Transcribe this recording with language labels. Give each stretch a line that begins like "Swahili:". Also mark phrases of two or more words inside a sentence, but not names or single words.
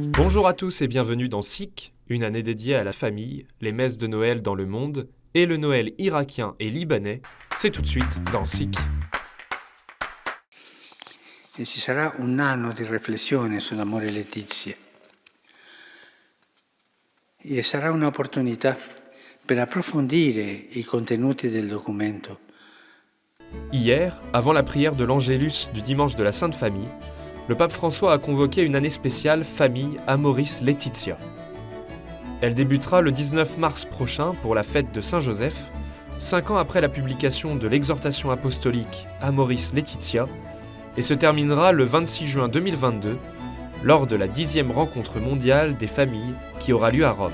French: Bonjour à tous et bienvenue dans SIC, une année dédiée à la famille, les messes de Noël dans le monde et le Noël irakien et libanais. C'est tout de suite dans SIC.
Italian: E ci sarà un anno di riflessione sull'amore Letizia e sarà un'opportunità per approfondire i contenuti del documento.
French: Hier, avant la prière de l'Angélus du dimanche de la Sainte Famille, le pape François a convoqué une année spéciale Famille Amoris Laetitia. Elle débutera le 19 mars prochain pour la fête de Saint-Joseph, 5 ans après la publication de l'exhortation apostolique Amoris Laetitia, et se terminera le 26 juin 2022 lors de la 10e rencontre mondiale des familles qui aura lieu à Rome.